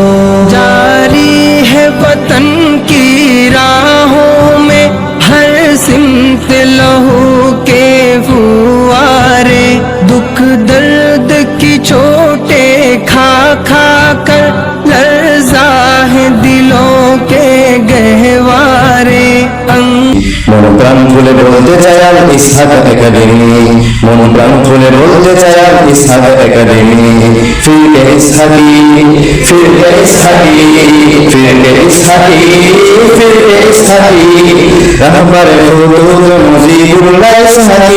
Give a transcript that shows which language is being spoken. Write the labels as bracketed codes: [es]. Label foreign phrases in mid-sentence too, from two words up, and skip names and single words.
[ur] جاری ہے وطن کی راہوں میں ہر سمت لہو کے فوارے، دکھ درد کی چوٹیں کھا کھا کر لرزا ہے دلوں کے گہوارے۔ [bn] মন প্রাণ খুলে বলতে চাই আর ইসহাক একাডেমি, মন প্রাণ খুলে বলতে চাই আর ইসহাক একাডেমি, ফিরকে ইসহাকি ফিরকে ইসহাকি ফিরকে ইসহাকি ফিরকে ইসহাকি, রাহবারে ফুতুত মুজিবুল্লাহ ইসহাকি,